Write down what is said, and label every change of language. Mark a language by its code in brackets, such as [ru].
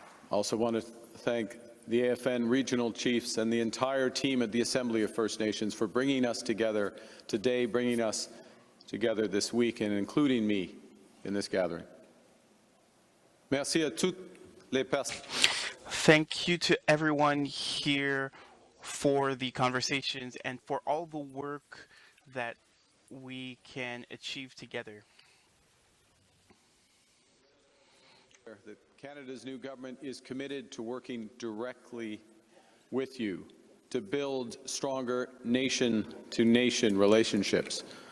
[en] I also want to thank the AFN regional chiefs and the entire team at the Assembly of First Nations for bringing us together today, bringing us together this week, and including me in this gathering. [fr] Merci à toutes les personnes. [en] Thank you to everyone here for the conversations and for all the work that we can achieve together. That Canada's new government is committed to working directly with you to build stronger nation-to-nation relationships.